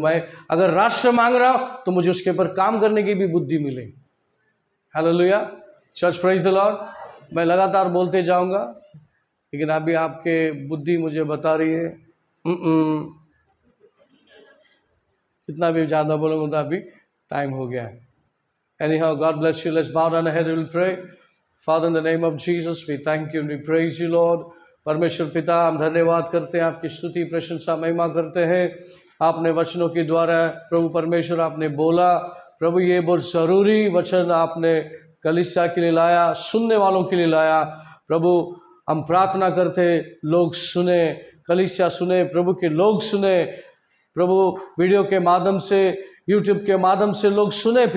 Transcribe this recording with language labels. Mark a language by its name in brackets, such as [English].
[Hindi] मैं अगर राष्ट्र मांग रहा हूं तो मुझे उसके ऊपर काम करने की भी बुद्धि मिले। Hallelujah, church, [English] Praise the lord. [Hindi] मैं लगातार बोलते जाऊंगा, लेकिन अभी आपके बुद्धि मुझे बता रही है कितना भी ज़्यादा बोलूँगा तो अभी टाइम हो गया है। [English] Anyhow, God bless you. Let's bow down our head and we'll pray. Father, in the name of Jesus, we thank you and we praise you, Lord. [Hindi] परमेश्वर पिता, हम धन्यवाद करते हैं, आपकी स्तुति, प्रशंसा, महिमा करते हैं। आपने वचनों के द्वारा प्रभु परमेश्वर आपने बोला, प्रभु ये बहुत ज़रूरी वचन आपने कलीसिया के लिए लाया, सुनने वालों के लिए लाया। प्रभु हम प्रार्थना करते लोग सुने, कलीसिया सुने, प्रभु के लोग सुने, प्रभु वीडियो के माध्यम से, यूट्यूब के माध्यम से लोग सुने।